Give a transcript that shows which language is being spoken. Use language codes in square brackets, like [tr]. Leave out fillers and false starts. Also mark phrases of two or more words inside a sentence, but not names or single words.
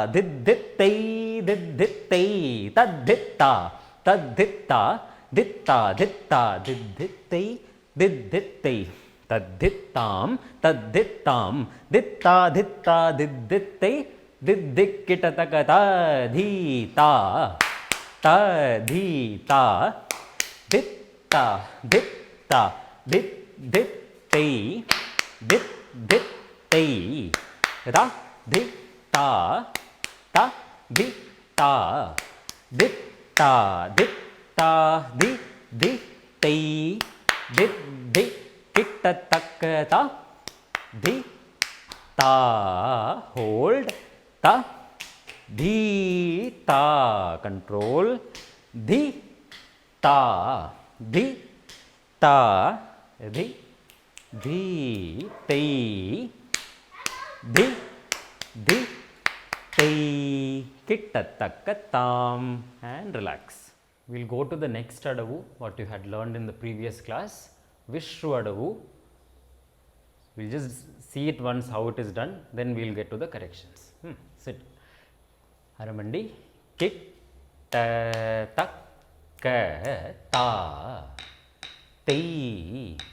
[en] didditte, didditte, tadhitta, tadhitta, ditta, ditta, didditte, didditte, tadhittam, tadhittam, ditta, ditta, didditte, diddikkitataka, dhita, tadhita, ditta, ditta, didditte, didditte, ta, ditta, ta, ditta, ditta, ditta, di, ditte, diddi, kitta, takka, ta, di, ta, hold, ta, di, ta, control, di, ta, di, ta, di, di, te, di, di, te, kitta, takka, tam, and relax. We will go to the next adavu, what you had learned in the previous class, Vishru adavu. We will just see it once how it is done, then we will get to the corrections. Sit. Aramandi, kitta, takka, ta, tei,